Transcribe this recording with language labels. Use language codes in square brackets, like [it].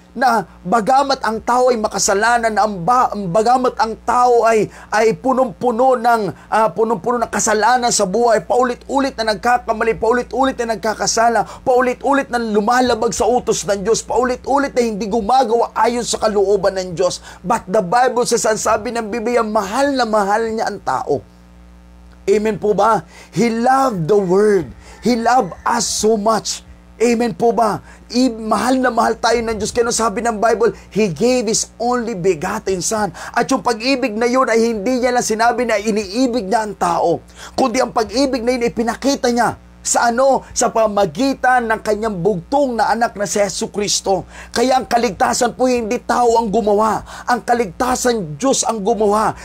[tl] Na bagamat ang tao ay makasalanan, bagamat ang tao ay punong-puno ng kasalanan sa buhay, paulit-ulit na nagkakamali, paulit-ulit na nagkakasala, paulit-ulit na lumalabag sa utos ng Diyos, paulit-ulit na hindi gumagawa ayon sa kalooban ng Diyos. [en] But the Bible says, [tl] ang sabi ng Biblia, mahal na mahal niya ang tao. [en] Amen [tl] po ba? [en] He loved the Word. He loved us so much. Amen po ba? [tl] Mahal na mahal tayo ng Diyos. Kaya sabi ng [en] Bible, He gave His only begotten Son. [tl] At yung pag-ibig na yun ay hindi niya lang sinabi na iniibig niya ang tao, kundi ang pag-ibig na yun ay pinakita niya sa sa pamagitan ng kanyang bugtong na anak na si Jesucristo. Kaya ang kaligtasan po hindi tao ang gumawa. Ang kaligtasan, Diyos ang gumawa.